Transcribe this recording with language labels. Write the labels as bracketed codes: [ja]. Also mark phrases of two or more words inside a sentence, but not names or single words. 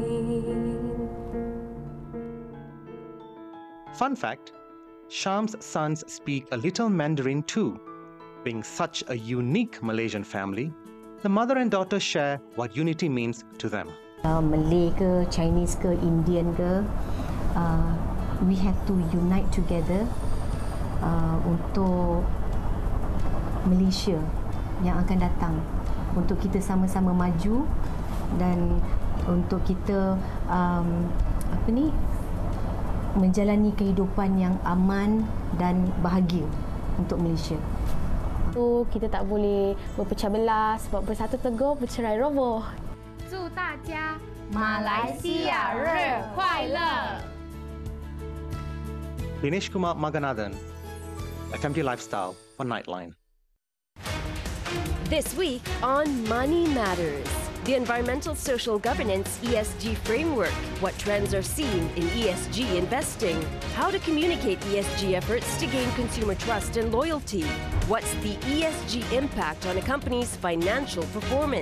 [en] Fun fact, Sham's sons speak a little Mandarin too. Being such a unique Malaysian family, the mother and daughter share what unity means to them. [ms] Malay ke, Chinese ke, Indian ke, [en] we have to unite together [ms] untuk Malaysia yang akan datang, untuk kita sama-sama maju dan untuk kita menjalani kehidupan yang aman dan bahagia untuk Malaysia. Kita tak boleh berpecah belah sebab bersatu teguh bercerai roboh. [zh] 祝大家马来西亚日快乐！ [en] Dinesh Kumar Maganathan, FMT Lifestyle for Nightline. This week on Money Matters, the Environmental Social Governance ESG framework, what trends are seen in ESG investing, how to communicate ESG efforts to gain consumer trust and loyalty, what's the ESG impact on a company's financial performance.